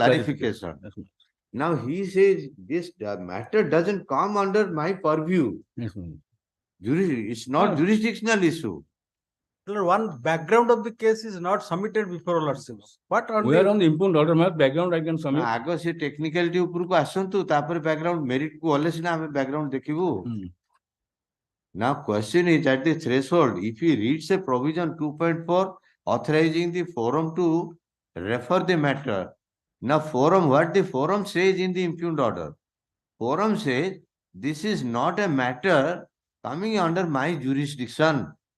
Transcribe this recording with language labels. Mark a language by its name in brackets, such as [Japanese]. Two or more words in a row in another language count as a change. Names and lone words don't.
[English] clarification. Yes, madam. Now, he says this matter doesn't come under my purview. Yes, madam. It's not Yeah. jurisdictional issue. Lord, one background of the case is not submitted before lordships. What on We are the on the impugned order, ma'am. Background I can submit. [Odia] ଆଗ ସେ ଟେକ୍ନିକାଲିଟି ଉପରକୁ ଆସନ୍ତୁ ତାପରେ [English] background merit [Odia] କୁ ଗଲେ ସିନା ଆମେ ବ୍ୟାକଗ୍ରାଉଣ୍ଡ ଦେଖିବୁ. [English] Hmm. Now question is at the threshold, if he reads a provision 2.4 authorizing the forum to refer the matter. Now forum, what the forum says in the impugned order? Forum says this is not a matter coming under my jurisdiction.